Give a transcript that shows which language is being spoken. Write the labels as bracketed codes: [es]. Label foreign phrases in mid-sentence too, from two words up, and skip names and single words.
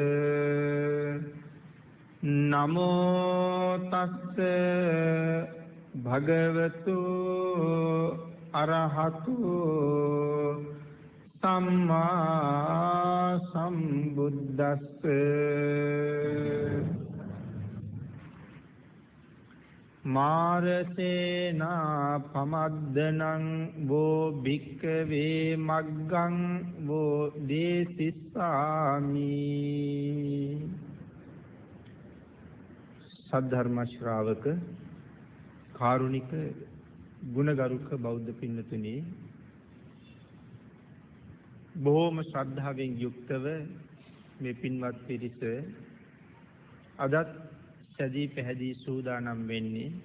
[pi] නමෝ තස්ස භගවතු අරහතු සම්මා සම්බුද්දස්ස මාරසේනා පමද්දනං වෝ භික්ඛවේ මග්ගං වෝ දේසිස්සාමි. [si] සද්ධර්ම ශ්‍රාවක කාරුණික ගුණගරුක බෞද්ධ පින්නතුනි, බොහෝම ශ්‍රද්ධාවෙන් යුක්තව මේ පින්වත් පිරිස අදත් සදී පැහැදී සූදානම් වෙන්නේ